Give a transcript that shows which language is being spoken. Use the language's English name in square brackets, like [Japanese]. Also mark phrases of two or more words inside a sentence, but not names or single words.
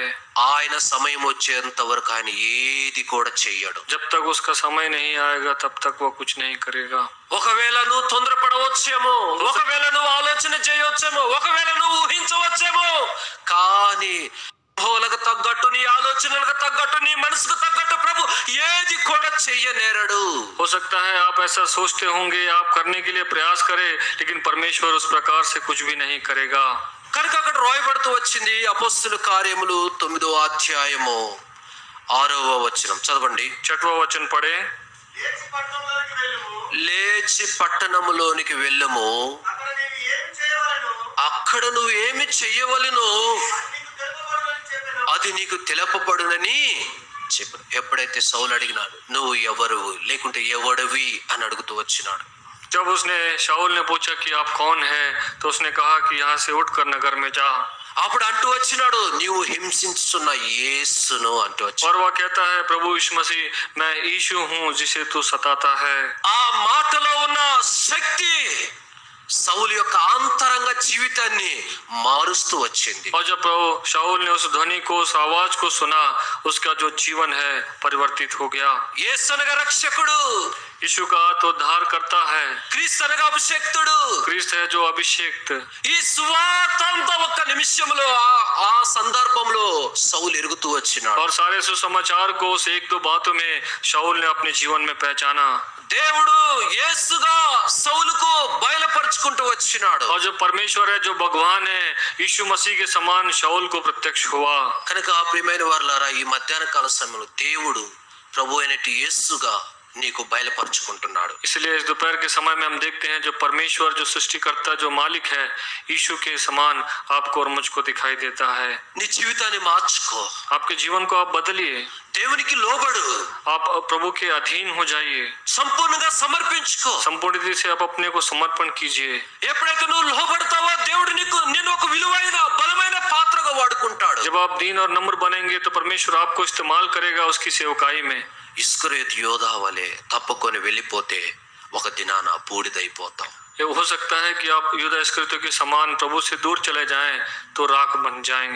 [Telugu] ఆయన సమయం వచ్చేంత వరకు ఆయన ఏది కూడా చెయ్యడు. [Hindi] जब तक उसका समय नहीं आएगा तब तक वह कुछ नहीं करेगा। [Telugu] ఒకవేళ నువ్వు తొందరపడవచ్చేమో, ఒకవేళ నువ్వు ఆలోచన చేయవచ్చేమో, ఒకవేళ నువ్వు ఊహించవచ్చేమో, కానీ ఊహలకు తగ్గట్టు నీ ఆలోచనలకు తగ్గట్టు నీ మనసుకు తగ్గట్టు ప్రభు ఏది కూడా చెయ్యనేరడు. [Hindi] हो सकता है आप ऐसा सोचते होंगे, आप करने के लिए प्रयास करें, लेकिन परमेश्वर उस प्रकार से कुछ भी नहीं करेगा। [Telugu] కనుక అక్కడ రాయబడుతూ వచ్చింది అపొస్తలుల కార్యములు 9వ అధ్యాయము 6వ వచనం చదవండి. [Hindi] 6वां वचन पढ़े। [Telugu] లేచి పట్టణములోనికి వెళ్ళము, అక్కడ నువ్వు ఏమి చెయ్యవలెనో అది నీకు తెలపబడునని చెప్పాడు. ఎప్పుడైతే సౌలు అడిగినాడు నువ్వు ఎవరు లేకుంటే ఎవడవి అని అడుగుతూ వచ్చినాడు. [Hindi] जब उसने शाऊल ने पूछा कि आप कौन हैं, तो उसने कहा कि यहाँ से उठकर नगर में जा। [Telugu] అప్పుడు అంటూ వచ్చినాడు, నీవు హింసించుతున్న యేసును అంటూ వచ్చి. [Hindi] और वह कहता है, प्रभु यीशु मसीह मैं यीशु हूँ जिसे तू सताता है। [Telugu] ఆ మాటలో ఉన్న శక్తి సౌలు యొక్క ఆంతరంగ జీవితాన్ని మారుస్తూ వచ్చింది. [Hindi] और जब प्रभु शाऊल ने उस ध्वनि को, उस आवाज को सुना, उसका जो जीवन है परिवर्तित हो गया। [Telugu] యేసు అనగా రక్షకుడు, [Hindi] यीशु का तो उद्धार करता है, [Telugu] క్రీస్తు అనగా అభిషేక్తుడు. [Hindi] क्रिस्त है जो अभिषेक्त। [Telugu] ఈ సువార్తంతా ఒక్క నిమిషంలో ఆ సందర్భంలో సౌలు ఎరుగుతూ వచ్చినాడు. [Hindi] और सारे सुसमाचार को उस 1-2 बातों में शाऊल ने अपने जीवन में पहचाना। [Telugu] దేవుడు యేసుగా సౌలుకు బయలుపరుచుకుంటూ వచ్చినాడు. [Hindi] और जो परमेश्वर है, जो भगवान है, यीशु मसीह के समान शाऊल को प्रत्यक्ष हुआ। [Telugu] కనుక ప్రియమైన వారలారా, ఈ మధ్యాహ్న కాల సమయంలో దేవుడు ప్రభు అయినట్టు యేసుగా నీకు బయలుపరుచుకుంటున్నాడు. [Hindi] इसलिए इस दोपहर के समय में हम देखते हैं जो परमेश्वर, जो सृष्टिकर्ता, जो मालिक है, यीशु के समान आपको और मुझको दिखाई देता है। [Telugu] నీ జీవితాన్ని మార్చుకో, [Hindi] आपके जीवन को आप बदलिए, [Telugu] దేవునికి లోబడు, [Hindi] आप प्रभु के अधीन हो जाइए, [Telugu] సంపూర్ణంగా సమర్పించుకో. [Hindi] संपूर्ण रीति से आप अपने को समर्पण कीजिए। [Telugu] ఎప్పుడైతే నువ్వు లోబడతావో దేవుడు నిన్ను ఒక విలువైన బలమైన పాత్రగా వాడుకుంటాడు. [Hindi] जब आप दीन और नम्र बनेंगे तो परमेश्वर आपको इस्तेमाल करेगा उसकी सेवकाई में। [Telugu] ఇస్కరియోతు యోధా వలె తప్పుకొని వెళ్ళిపోతే ఒక దినాన బూడిదైపోతాం. [Hindi] ये हो सकता है कि आप यूदा इस्करियोती के समान प्रभु से दूर चले जाएं तो राख बन जाएंगे।